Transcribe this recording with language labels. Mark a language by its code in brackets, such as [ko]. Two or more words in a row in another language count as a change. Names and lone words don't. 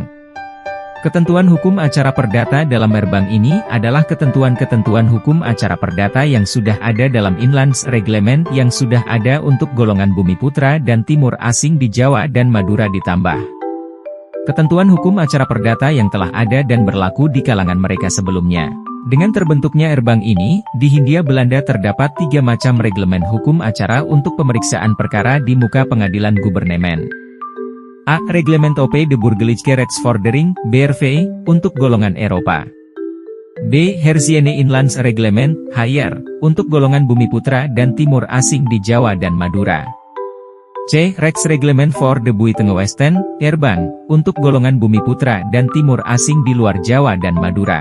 [id] Ketentuan hukum acara perdata dalam Erbang ini adalah ketentuan-ketentuan hukum acara perdata yang sudah ada dalam Inlands Reglement yang sudah ada untuk golongan bumi putra dan timur asing di Jawa dan Madura ditambah. ketentuan hukum acara perdata yang telah ada dan berlaku di kalangan mereka sebelumnya. Dengan terbentuknya Erbang ini, di Hindia Belanda terdapat 3 macam reglemen hukum acara untuk pemeriksaan perkara di muka pengadilan gubernemen. A. Reglemento P de Burgerlijke Rechtsvordering, BRV, untuk golongan Eropa. B. Herziene Inlands Reglement, HR, untuk golongan Bumi Putra dan Timur Asing di Jawa dan Madura. C. Rechtsreglement for de Buitengewesten, Erbang, untuk golongan Bumi Putra dan Timur Asing di luar Jawa dan Madura.